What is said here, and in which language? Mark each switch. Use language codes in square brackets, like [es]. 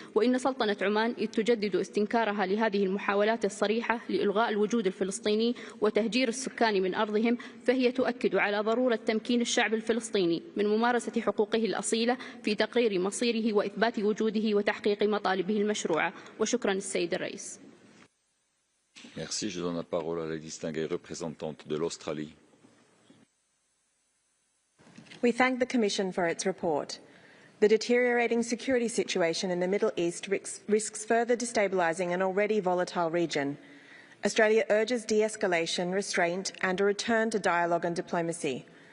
[ar] وإن سلطنة عمان إذ تجدد استنكارها لهذه المحاولات الصريحة لإلغاء الوجود الفلسطيني وتهجير السكان من أرضهم، فهي تؤكد على ضرورة تمكين الشعب الفلسطيني من ممارسة حقوقه الأصيلة في تقرير مصيره وإثبات وجوده وتحقيق مطالبه المشروعة. وشكرا السيد الرئيس. [fr] Merci. Je donne la parole à la distinguée représentante de l'Australie. [en] We thank the Commission for its report. The deteriorating security situation in the Middle East risks further destabilising an already volatile region. Australia urges de-escalation, restraint and a return to dialogue and diplomacy.